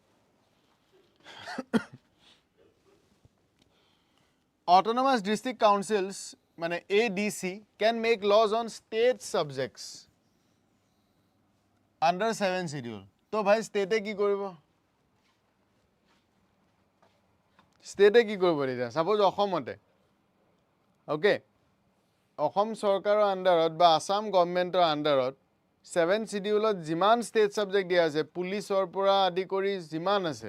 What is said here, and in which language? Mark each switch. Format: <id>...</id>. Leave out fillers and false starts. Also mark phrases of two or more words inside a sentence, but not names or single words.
<en>Autonomous district councils মানে ADC can make laws on state subjects under 7 schedule.</en> <as>তো ভাই state কি কৰিব? State কি কৰিব এতিয়া? Suppose অসমতে. Okay. অসম চৰকাৰৰ আন্ডাৰত বা আসাম গভৰ্ণমেণ্টৰ আন্ডাৰত 7 schedule যিমান</as> <en>state subject</en> <as>দিয়া আছে পুলিচৰ পৰা আদি কৰি যিমান আছে.</as>